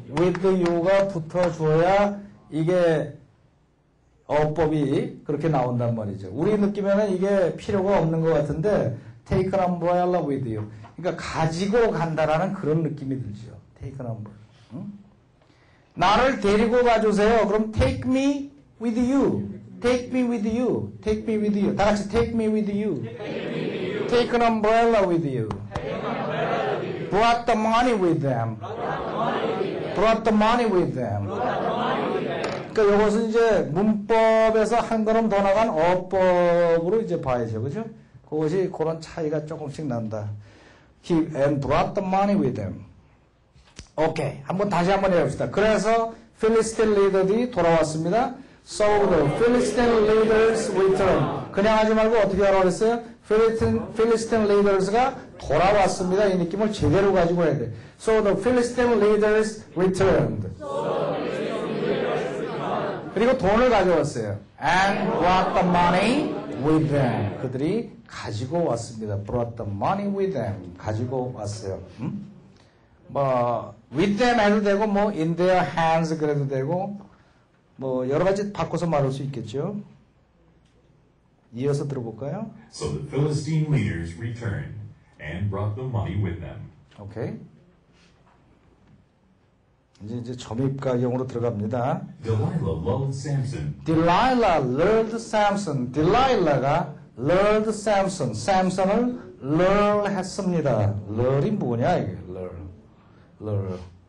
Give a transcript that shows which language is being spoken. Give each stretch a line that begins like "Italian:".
English: with you
Korean: 가 붙어줘야 이게 어법이 그렇게 나온단 말이죠. 우리 느낌에는 이게 필요가 없는 것 같은데
English: take an umbrella with you.
Korean: 그러니까 가지고 간다라는 그런 느낌이 들죠.
English: take an umbrella.
Korean: 응? 나를 데리고 가주세요. 그럼
English: take me with you. Take me with you. Take me with you.
Korean: 다 같이
English: take me with you. Take an umbrella with you. Brought the money with them. Brought the money with them.
Korean: 그러니까 이것은 이제 문법에서 한 걸음 더 나간 어법으로 이제 봐야죠. 그죠? 그것이 그런 차이가 조금씩 난다.
English: He and brought the money with them.
Korean: 오케이. 다시 한번 해봅시다. 그래서 필리스틴 리더들이 돌아왔습니다.
English: So the Philistine leaders return.
Korean: 그냥 하지 말고 어떻게 하라고 했어요? Philistine leaders가 돌아왔습니다. 이 느낌을 제대로 가지고 해야 돼.
English: So the Philistine leaders returned.
Korean: 그리고 돈을 가져왔어요.
English: And brought the money with them.
Korean: 그들이 가지고 왔습니다.
English: Brought the money with them.
Korean: 가지고 왔어요. 뭐
English: with them
Korean: 해도 되고 뭐
English: in their hands
Korean: 그래도 되고 뭐 여러 가지 바꿔서 말할 수 있겠죠. 이어서 들어볼까요?
English: So the Philistine leaders returned and brought the money with them.
Korean: 오케이. 이제 점입가경으로 들어갑니다.
English: Delilah lulled Samson. Delilah lulled Samson. Delilah가 lulled Samson.
Korean: Samson을 lull 했습니다. lull이 뭐냐 이게? lull.